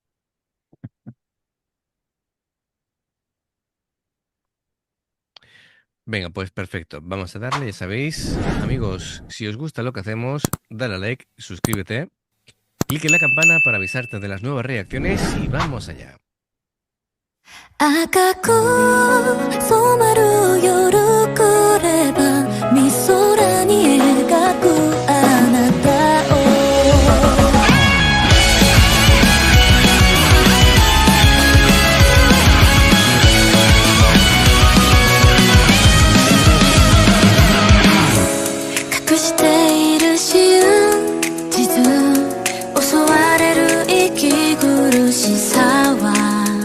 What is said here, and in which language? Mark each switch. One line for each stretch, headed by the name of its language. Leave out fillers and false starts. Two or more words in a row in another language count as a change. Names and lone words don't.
Spanish: Venga, pues perfecto. Vamos a darle, ya sabéis. Amigos, si os gusta lo que hacemos, dale a like, suscríbete, clique en la campana para avisarte de las nuevas reacciones y vamos allá.
Japanese: 赤く染まる夜来ればみ空に描くあなたを隠している真実襲われる息苦しさは